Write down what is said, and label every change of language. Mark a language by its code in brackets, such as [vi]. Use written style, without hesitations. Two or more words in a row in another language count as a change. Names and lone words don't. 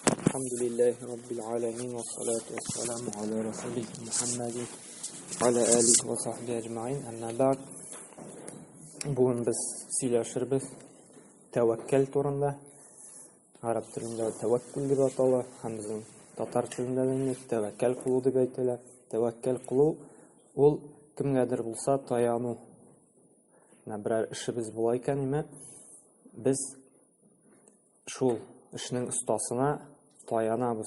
[ar] الحمد لله رب العالمين والصلاة والسلام على رسوله محمد وعلى آله وصحبه أجمعين. أما بعد, [tt] бүген без сөйләшербез тәвәккәл турында. Араб телендә тәвәккүл дип атала, һәм безнең татар телендә дә тәвәккәл кылу дип әйтелә. Тәвәккәл кылу ул кемгәдер булса таяну. Берәр эшебез була икән, без шул эшнең остасына таянабыз.